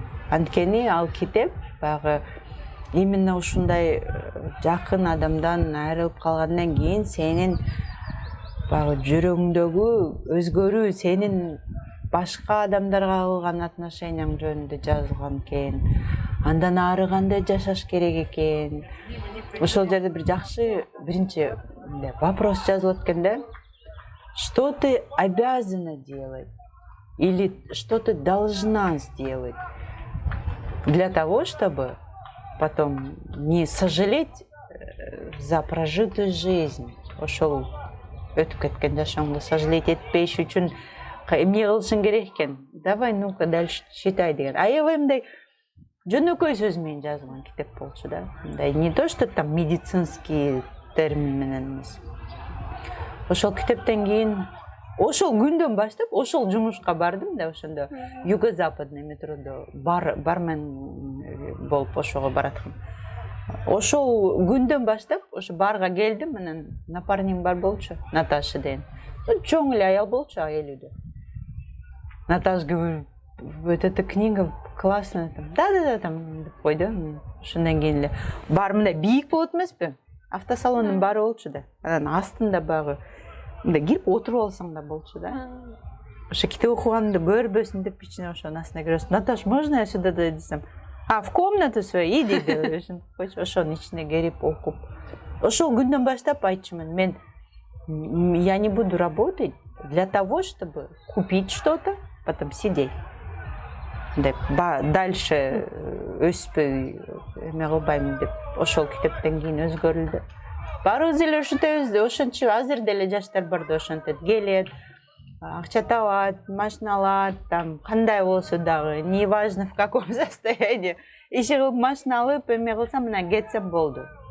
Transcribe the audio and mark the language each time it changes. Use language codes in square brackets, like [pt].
[ky] Анткени ал китеп баягы именно ушундай жакын адамдан айрылып калгандан кийин сенин баягы жүрөгүңдөгү өзгөрүү, сенин башка адамдарга кылган отношенияң жөнүндө жазылган экен. Андан ары кандай жашаш керек экен. Ошол жерде бир жакшы биринчи вопрос жазылат экен да. [ru] Что ты обязана делать? Или что ты должна сделать для того, чтобы потом не сожалеть за прожитую жизнь. [ky] Ошол өтүп кеткен жашооңду сожалеть этпеш үчүн эмне кылышың керек экен? [ru] Давай, ну-ка, дальше читай [ky] деген. Аябай мындай жөнөкөй сөз менен жазылган китеп болчу да. Мындай не то, что там медицинский термин менен эмес. Ошол китептен кийин ошол күндөн баштап ошол жумушка бардым да, ошондо юго-западный метродо бармен болуп ошого бараткам. Ошол күндөн баштап ошо барга келдим, анан напарнигим бар болчу, Наташа деген. Чоң эле аял болчу, элүүдө. [ru] Наташа говорит, вот эта книга классная. [ky] Да, там деп койду. Ошондон кийин эле бар мындай бийик болот эмеспи? Автосалондун баары болчу да. Анан астында багы мындай кирип отуруп алсаң да болчу да. Ошо китеп окуганымды көрбөсүн деп ичине ошонун астына киресиң. [ru] Наташ, можно я сюда десем? В комнату свою иди [ky] деп ошонун ичине кирип окуп. Ошол күндөн баштап айтчумун, [ru] я не буду работать для того, чтобы купить что-то, потом сидеть. [ky] Дальше өспөй эме кылбайм деп ошол китептен кийин өзгөрүлдү. Барыбыз эле ошентип азыр деле жаштар бар да ошентет, келет, акча табат, машина алат, там кандай болсо дагы, [ru] неважно в каком состоянии, [ky] иш кылып машина алып эме кылса мына кетсе болду.